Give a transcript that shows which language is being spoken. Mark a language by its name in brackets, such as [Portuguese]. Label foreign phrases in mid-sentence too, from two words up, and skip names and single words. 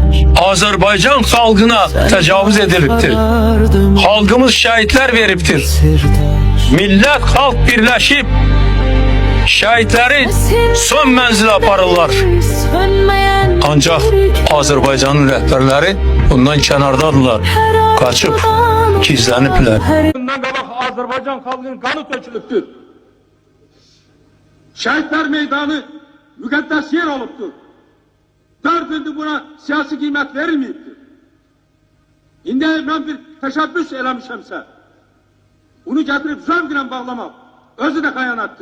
[Turkish] Azerbaycan halkına tecavüz ediliptir. Halkımız şehitler veriptir. Millet halk birleşip şehitleri son menzile aparırlar. Ancak Azerbaycan'ın rehberleri bundan kenardadırlar. Kaçıp gizlenipler. [Azerbaijani] Bundan qabaq Azerbaycan xalqının qanı tökülübdür. Şehitler meydanı müqəddəs yer olubdur. 4 ildir buna siyasi qiymət verilməyibdir. İndi mən bir təşəbbüs eləmişəmsə, bunu gətirib zövqlə bağlamaq özü də xəyanətdir.